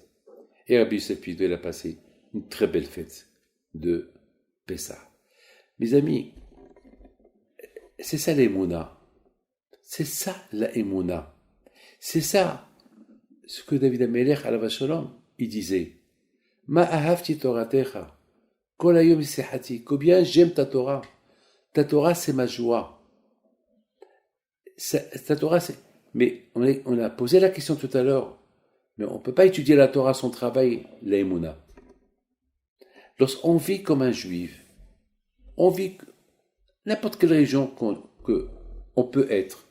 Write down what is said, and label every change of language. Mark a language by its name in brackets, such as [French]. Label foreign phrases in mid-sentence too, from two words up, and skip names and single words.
[French] Et Rabbi Youssef Pinto, il a passé une très belle fête de Pessah. Mes amis, c'est ça l'émouna. C'est ça la émouna. C'est ça ce que David Amelech, [Hebrew] עליו השלום, [French] il disait. [Hebrew] מה אהבתי תורתך, כל היום שיחתי, [French] combien j'aime ta Torah. Ta Torah, c'est ma joie. Ta Torah, c'est... Mais on a posé la question tout à l'heure, mais on ne peut pas étudier la Torah sans travail, la émouna. Lorsqu'on vit comme un juif, on vit n'importe quelle religion qu'on peut être.